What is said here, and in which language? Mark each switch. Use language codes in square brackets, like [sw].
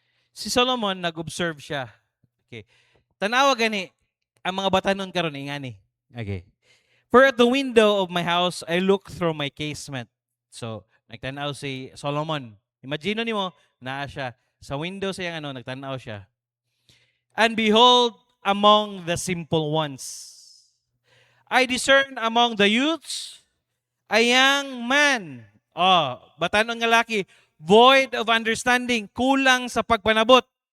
[ceb] Si Solomon, nag-observe siya. Okay. Tanawa gani, ang mga batanon karon ingani. [en] Okay. For at the window of my house, I look through my casement. [ceb] So, nagtanaw si Solomon. Imagine nimo naa siya sa window sa iyang nagtanaw siya. [en] And behold, among the simple ones, I discern among the youths a young man. [ceb] Oh, batanon nga laki, [en] void of understanding, [ceb] kulang sa pagpanabot.